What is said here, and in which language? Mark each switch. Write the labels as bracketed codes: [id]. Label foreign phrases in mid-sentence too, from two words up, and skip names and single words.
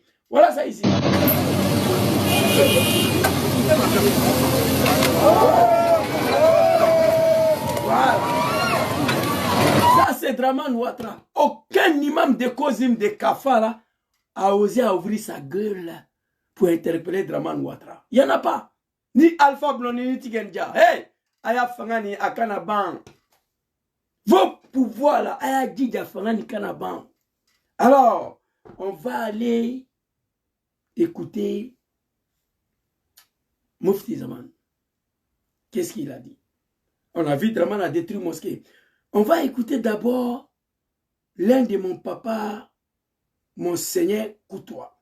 [fr] Voilà ça ici. Voilà. Ça c'est Draman Ouattara. Aucun imam de Kozim de Kafara a osé ouvrir sa gueule pour interpeller Draman Ouattara. Il n'y en a pas. Ni Alpha Blondy, ni Tigenja. [dyu] Hey! Aya Fangani Akanaban. [fr] Vos pouvoirs là, [dyu] Aya Djidja Fangani Kanaban. [fr] Alors, on va aller écouter Mufti Zaman. Qu'est-ce qu'il a dit? On a vu Draman a détruit mosquée. On va écouter d'abord l'un de mon papa, Monseigneur Koutoua.